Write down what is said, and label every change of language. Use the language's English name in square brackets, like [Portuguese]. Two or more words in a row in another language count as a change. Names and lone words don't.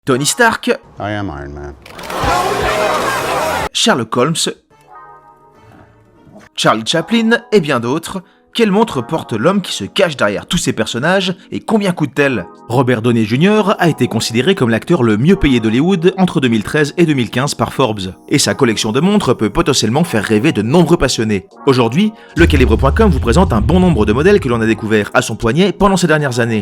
[French] Tony Stark, [English] I am Iron Man. [French] Sherlock Holmes, Charlie Chaplin et bien d'autres. Quelle montre porte l'homme qui se cache derrière tous ces personnages et combien coûte-t-elle? Robert Downey Jr. a été considéré comme l'acteur le mieux payé d'Hollywood entre 2013 et 2015 par Forbes, et sa collection de montres peut potentiellement faire rêver de nombreux passionnés. Aujourd'hui, Lecalibre.com vous présente un bon nombre de modèles que l'on a découverts à son poignet pendant ces dernières années.